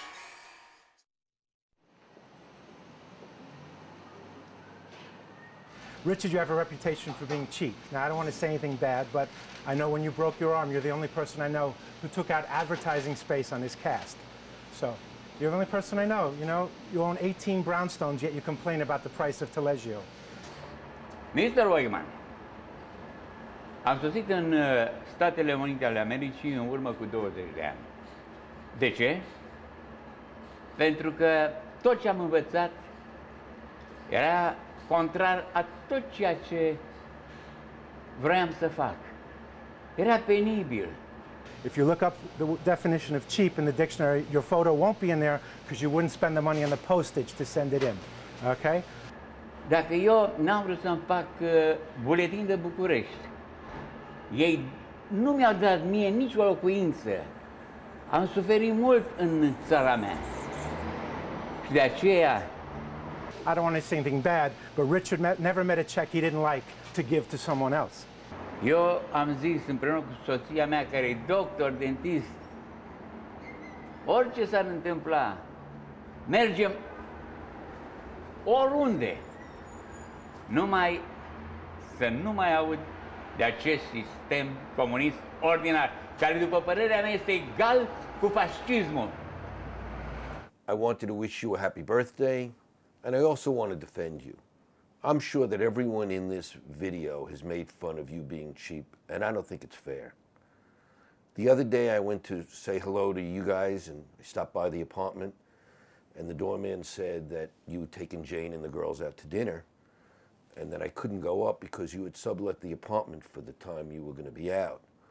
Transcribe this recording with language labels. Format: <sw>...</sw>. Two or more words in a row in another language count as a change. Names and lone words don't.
<en>Richard, you have a reputation for being cheap. Now, I don't want to say anything bad, but I know when you broke your arm, you're the only person I know who took out advertising space on this cast. So, you're the only person I know. You know, you own 18 brownstones, yet you complain about the price of Taleggio. Mr. Wegman,</en> <ro>am sosit în Statele Unite ale Americii în urmă cu 20 de ani. De ce? Pentru că tot ce am învățat era contrar a tot ceea ce vroiam să fac. Era penibil.</ro> <en>If you look up the definition of cheap in the dictionary, your photo won't be in there because you wouldn't spend the money on the postage to send it in. Okay?</en> <ro>Dacă eu n-am vrut să-mi fac buletin de București, ei nu mi-au dat mie nicio locuință. Am suferit mult în țara mea. Și de aceea...</ro> <en>I don't want to say anything bad, but Richard never met a check he didn't like to give to someone else.</en> <ro>Eu am zis împreună cu soția mea, care e doctor, dentist, orice s-ar întâmpla, mergem oriunde, numai să nu mai aud de acest sistem comunist ordinar, care, după părerea mea, este egal cu fascismul.</ro> <en>I wanted to wish you a happy birthday, and I also want to defend you. I'm sure that everyone in this video has made fun of you being cheap, and I don't think it's fair. The other day I went to say hello to you guys, and I stopped by the apartment, and the doorman said that you had taken Jane and the girls out to dinner, and that I couldn't go up because you had sublet the apartment for the time you were going to be out.</en>